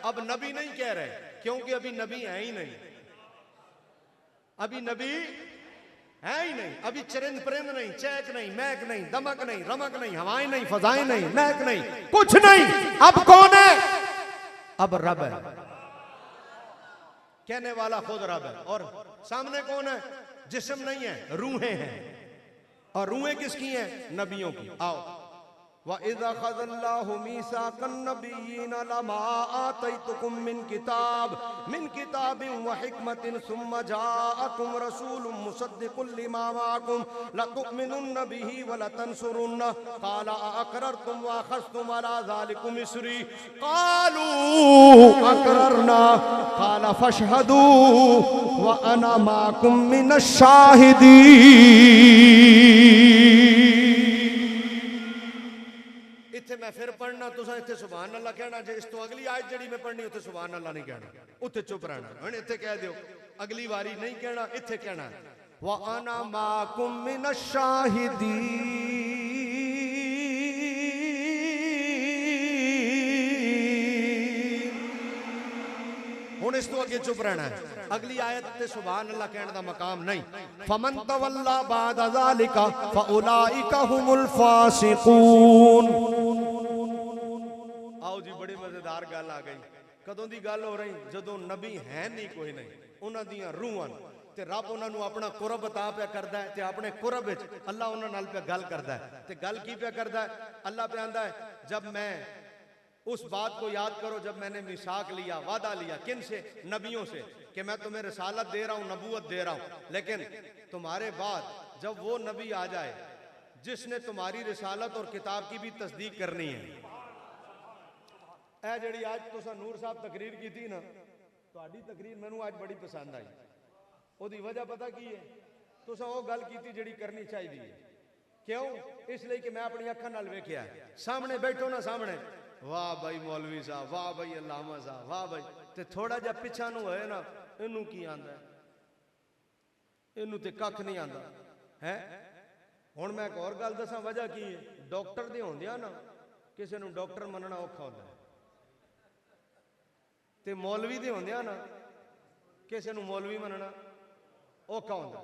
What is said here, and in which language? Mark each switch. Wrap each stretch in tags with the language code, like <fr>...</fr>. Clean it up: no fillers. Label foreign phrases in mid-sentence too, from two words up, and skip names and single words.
<ur>اب نبی نہیں کہہ رہے، کیونکہ ابھی نبی ہے ہی نہیں، ابھی نبی ہے ہی نہیں، ابھی چرند پرند نہیں، چہک نہیں، مہک نہیں، دمک نہیں، رمق نہیں، ہوائیں نہیں، فضائیں نہیں، مہک نہیں، کچھ نہیں. اب کون ہے? اب رب ہے، کہنے والا خود رب ہے. اور سامنے کون ہے؟ جسم نہیں ہے، روحیں ہیں. اور روحیں کس کی ہیں؟ نبیوں کی. آؤ,</ur> <ar>وإذ أخذ الله ميثاق النبيين لما آتيتكم من كتاب وحكمة ثم جاءكم رسول مصدق لما معكم لتؤمنن به ولتنصرنه قال أأقررتم وأخذتم على ذلكم إصري قالوا أقررنا قال فاشهدوا وأنا معكم من الشاهدين.</ar> <pa>ایتھے میں فیر پڑھنا، تسیں ایتھے</pa> <ar>سبحان الله</ar> <pa>کہنا جے. اس توں اگلی آیت جیہڑی میں پڑھنی اوتھے</pa> <ar>سبحان الله</ar> <pa>نہیں کہنا، اوتھے چپ رہنا. ہن ایتھے کہہ دیو اگلی واری نہیں کہنا، ایتھے کہنا</pa> <ar>وأنا معكم من الشاهدين.</ar> <pa>ہن اس توں اگے چپ رہنا ہے. اگلی آیت تے</pa> <ar>سبحان الله</ar> <pa>کہنے دا مقام نہیں.</pa> <ar>فمن تولى بعد ذلك فأولئك هم الفاسقون.</ar> <pa>آؤ جی، بڑی مزیدار گل آ گئی. کدوں دی گل ہو رہی? جدوں نبی ہے نہیں، کوئی نہیں، اونہاں دیاں روحاں تے رب اونہاں نوں اپنا قرب عطا پیا کردا ہے. تے اپنے قرب وچ اللہ اونہاں نال پیا گل کردا ہے. تے گل کی پیا کردا ہے?</pa> <ur>اللہ پے آندا ہے جب میں اس بات کو یاد کرو جب میں نے میثاق لیا، وعدہ لیا، کن سے? نبیوں سے، کہ میں تمہیں رسالت دے رہا ہوں، نبوت دے رہا ہوں، لیکن تمہارے بعد جب وہ نبی آ جائے جس نے تمہاری رسالت اور کتاب کی بھی تصدیق کرنی ہے.</ur> <pa>اے جیہڑی اج تسیں نور صاحب تقریر کیتی سی نا، تہاڈی تقریر مینوں اج بڑی پسند آئی. اودی وجہ پتا کی ہے? تسیں او گل کیتی جیہڑی کرنی چاہیدی. کیوں؟ اس لئی کہ میں اپنیاں اکھاں نال ویکھیا. سامنے بیٹھو نا، سامنے واہ بھائی مولوی صاحب، واہ بھائی علامہ صاحب، واہ بھائی، تے تھوڑا جا پچھا نوں ہوئے نا، اینوں کی آندا ہے? اینوں تے ککھ نہیں آندا ہے. ہن میں اک ہور گل دساں وجہ کی ہے۔ ڈاکٹر دے ہوندیاں نا کسے نوں ڈاکٹر منناں اوکھا ہوندا ہے، تے مولوی دے ہوندیاں نا کسے نوں مولوی منناں اوکھا ہوندا.</pa>